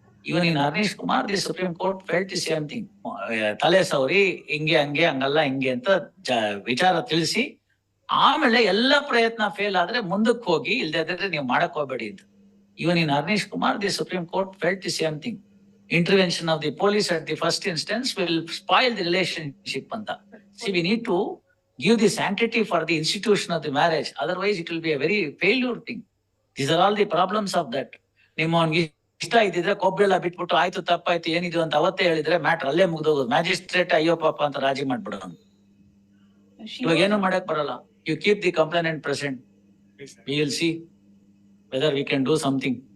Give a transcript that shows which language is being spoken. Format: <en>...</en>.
<en>Even in Harnish Kumar, the Supreme Court felt the same thing.</en> <kn>ತಲೆ ಸವರಿ ಹಿಂಗೆ ಹಂಗಲ್ಲ ಹಿಂಗೆ ಅಂತ ವಿಚಾರ ತಿಳಿಸಿ, ಆಮೇಲೆ ಎಲ್ಲ ಪ್ರಯತ್ನ ಫೇಲ್ ಆದ್ರೆ ಮುಂದಕ್ಕೆ ಹೋಗಿ, ಇಲ್ಲದ್ರೆ ನೀವು ಮಾಡಕ್ ಹೋಗ್ಬೇಡಿ ಅಂತ.</kn> <en>Even in Harnish Kumar, the Supreme Court felt the same thing. Intervention of the police at the first instance will spoil the relationship ಅಂತ. See, we need to give the sanctity for the institution of the marriage. Otherwise, it will be a very failure thing. These are all the problems of that.</en> <kn>ನಿಮ್ಮವನ್ಗೆ ಇಷ್ಟ ಇದ್ದಿದ್ರೆ ಕೊಬ್ಬೆಲ್ಲ ಬಿಟ್ಬಿಟ್ಟು ಆಯ್ತು ತಪ್ಪಾಯ್ತು ಏನಿದು ಅಂತ ಅವತ್ತೇ ಹೇಳಿದ್ರೆ ಮ್ಯಾಟ್ರ್ ಅಲ್ಲೇ ಮುಗ್ದೋಗೋದು. ಮ್ಯಾಜಿಸ್ಟ್ರೇಟ್ ಅಯ್ಯೋ ಪಾಪ ಅಂತ ರಾಜಿ ಮಾಡ್ಬಿಡೋದು. ಇವಾಗ ಏನು ಮಾಡಕ್ ಬರಲ್ಲ.</kn> <en>You keep the complainant present. We will see whether we can do something.</en>